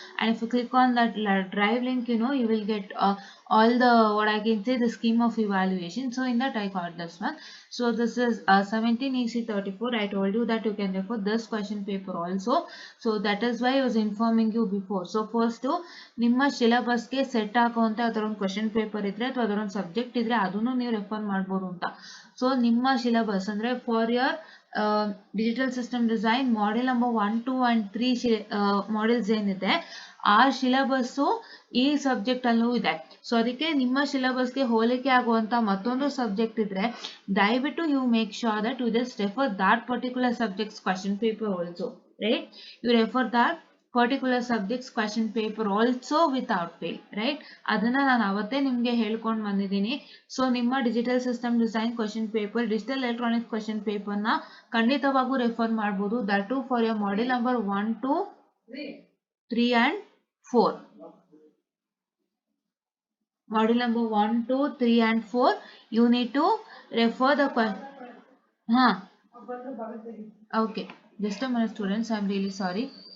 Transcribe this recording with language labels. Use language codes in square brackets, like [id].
[en] And if you click on that drive link, you will get all the what I can say the scheme of evaluation. So, in that I got this one. So, this is 17 EC 34. I told you that you can refer this question paper also. So that is why I was informing you before. So first [kn] ನಿಮ್ಮ syllabus ಗೆ set ಆಗುವಂತ ಅದರೊಂದು question paper ಇದ್ರೆ ಅಥವಾ ಅದರೊಂದು subject ಇದ್ರೆ ಅದನ್ನು ನೀವು refer ಮಾಡಬಹುದು ಅಂತ. ಸೊ ನಿಮ್ಮ ಸಿಲೆಬಸ್ ಅಂದ್ರೆ [en] for your [kn] digital system design model number 1, 2 and 3 models ಏನಿದೆ ಆ ಸಿಲೆಬಸ್ ಈ ಸಬ್ಜೆಕ್ಟ್ ಅಲ್ಲೂ ಇದೆ. ಸೊ ಅದಕ್ಕೆ ನಿಮ್ಮ ಸಿಲೆಬಸ್ಗೆ ಹೋಲಿಕೆ ಆಗುವಂತ ಮತ್ತೊಂದು ಸಬ್ಜೆಕ್ಟ್ ಇದ್ರೆ ದಯವಿಟ್ಟು [en] You make sure that you just refer that particular subjects question paper also, right? You refer that particular subjects question paper also without fail, right? [kn] ಅದನ್ನ ನಾನು ಅವತ್ತೇ ನಿಮಗೆ ಹೇಳ್ಕೊಂಡು ಬಂದಿದ್ದೀನಿ. ಸೊ ನಿಮ್ಮ digital system design question paper, digital electronics question paper ನ ಖಂಡಿತವಾಗೂ refer ಮಾಡಬಹುದು. [en] That to for your model number 1, 2, 3 and 4. Model number 1, 2, 3 and 4. You need to refer the question. Okay. Just a minute, students. I'm really sorry.